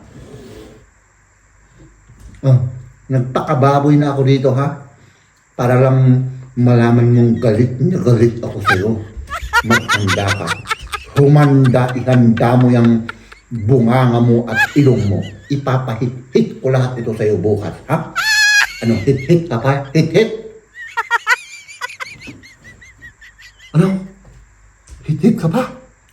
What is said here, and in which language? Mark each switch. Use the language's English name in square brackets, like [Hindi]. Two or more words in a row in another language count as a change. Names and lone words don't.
[Filipino] Oh, nagpakababoy na ako dito, ha? Para lang malaman mong galit na galit ako sa'yo. Maghanda ka. Humanda, ihanda mo yung bunganga mo at ilong mo. Ipapahit-hit ko lahat ito sa'yo bukas, ha? Ano? Hit-hit ka pa? Hit-hit? Ano? Hit-hit ka pa?